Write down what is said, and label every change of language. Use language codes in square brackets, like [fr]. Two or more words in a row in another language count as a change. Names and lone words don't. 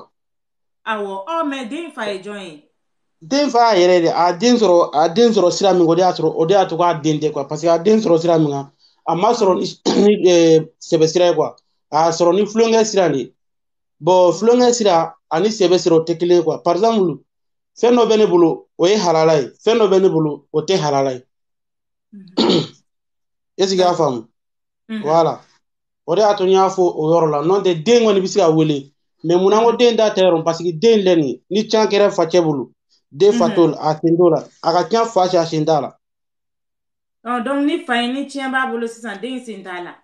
[bm] awɔ mais den fa ye jɔn ye den fa y'a yɛrɛ de a den sɔrɔ sira min o de y'a to k'a den tɛ quoi parce que a den sɔrɔ sira min kan a ma sɔrɔ ni sɛbɛ sira ye quoi a sɔrɔ ni tulonkɛ sira de bon tulonkɛ sira ani sɛbɛ sira o tɛ kelen ye quoi [fr] par exemple [bm] fɛn dɔ bɛ ne bolo o ye halala ye fɛn dɔ bɛ ne bolo o tɛ halala ye [fr] est-ce que [bm] i y'a faamu voilà o de y'a to n y'a fɔ o yɔrɔ la n'o tɛ den kɔni bɛ se ka wele mais munna ko den t'a ta yɔrɔ [fr] parce que [bm] den filɛ nin ye ni can kɛra facɛ bolo den fa t'o la a sen t'o la a ka can fa a sen t'a la donc ni fa ye ni tiɲɛ b'a bolo sisan den sen t'a la